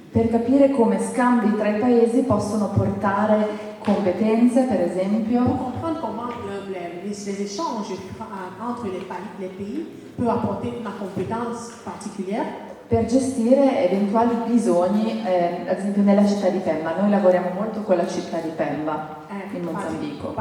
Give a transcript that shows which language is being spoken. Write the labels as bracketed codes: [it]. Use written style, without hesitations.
[it] Per capire come scambi tra i paesi possono portare competenze, per esempio. [fr] Pour comprendre comment les échanges entre les pays peuvent apporter [it] una [fr] compétence [it] particolare. Per gestire eventuali bisogni, ad esempio nella città di Pemba. Noi lavoriamo molto con la città di Pemba in Mozambico.